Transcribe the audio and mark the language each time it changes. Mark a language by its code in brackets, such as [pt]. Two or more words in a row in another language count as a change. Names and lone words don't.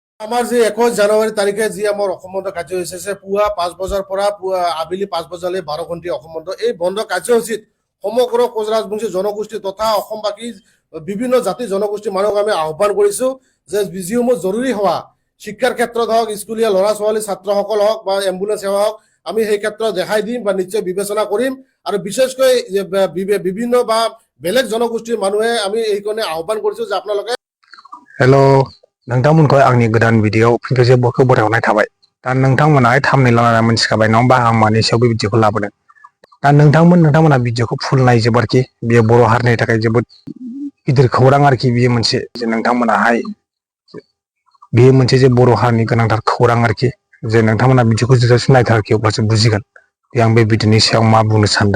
[as] আমাৰ যি 21 জানুৱাৰী তাৰিখে যি আমাৰ অসম বন্ধ কাৰ্যসূচী আছে পুৱা 5 বজাৰ পৰা পুৱা আবেলি 5 বজালৈ 12 ঘণ্টীয়া অসম বন্ধ এই বন্ধ কাৰ্যসূচীত সমগ্ৰ কোচ ৰাজবংশী জনগোষ্ঠী তথা অসমবাসী বিভিন্ন জাতি জনগোষ্ঠীৰ মানুহক আমি আহ্বান কৰিছো যে যিসমূহ জৰুৰী সেৱা শিক্ষাৰ ক্ষেত্ৰত হওক স্কুলীয়া ল'ৰা ছোৱালী ছাত্ৰসকল হওক বা এম্বুলেন্স সেৱা হওক আমি সেই ক্ষেত্ৰত দেখাই দিম বা নিশ্চয় বিবেচনা কৰিম আৰু বিশেষকৈ বিভিন্ন বা বেলেগ জনগোষ্ঠীৰ মানুহে আমি এইকাৰণে আহ্বান কৰিছো যে আপোনালোকে [brx] हेल' नोंथांमोनखौ आंनि गोदान भिडिअ फिन खेबसे बयखौबो बरायहरनाय थाबाय। दा नोंथांमोना थाम्बनेल लानानै मिथिखाबाय नङा होमबा आं मानि सायाव बे भिडिअखौ लाबोदों। दा नोंथांमोना भिडिअखौ फुल नायजोब आरोखि बेयो बर' हारिनि थाखाय जोबोद गिदिर खौरां आरोखि बेयो मोनसे जे नोंथांमोनाहाय बेयो मोनसे जे बर' हारिनि गोनांथार खौरां आरोखि जे नोंथांमोना भिडिअखौ जोबजासिम नायथारखि अब्लासो बुजिगोन जे आं बे भिडिअनि सायाव मा बुंनो सानदों।